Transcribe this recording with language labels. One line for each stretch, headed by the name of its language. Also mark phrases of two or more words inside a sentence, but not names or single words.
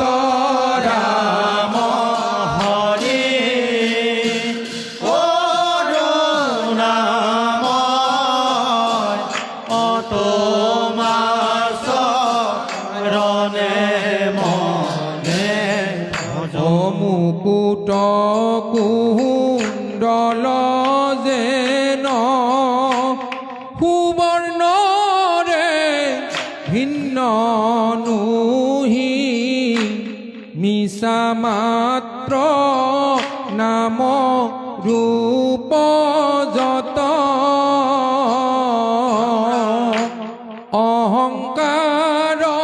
Bangla: রাম হরে নাম তোমার চরণে মনে ভজ
Assamese: মুকুট কুণ্ডল যেন সুবর্ণরে ভিন্ন নুহি মিছা মাত্ৰ নাম ৰূপ যত অহংকাৰ